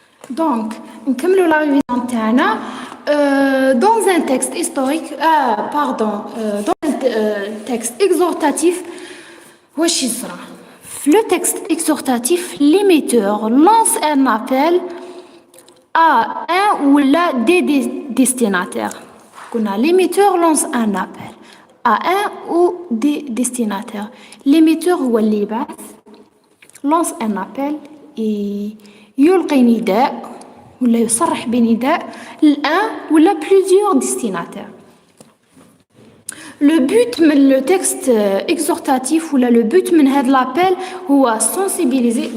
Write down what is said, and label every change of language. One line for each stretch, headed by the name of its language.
Arabic: دونك نكملوا
French: لا ريفيزيون
Arabic: تاعنا.
French: dans un texte historique dans un texte exhortatif
Arabic: واش يصرى؟ في
French: le texte exhortatif l'émetteur lance un appel à un ou des destinataires.
Arabic: قلنا
French: l'émetteur lance un appel à un ou des destinataires.
Arabic: l'émetteur هو اللي يبعث،
French: lance un appel
Arabic: يلقي نداء ولا يصرح بنداء الان ولا plusieurs destinataires.
French: Le but من le texte exhortatif ولا le but من هذا l'appel
Arabic: هو
French: sensibiliser.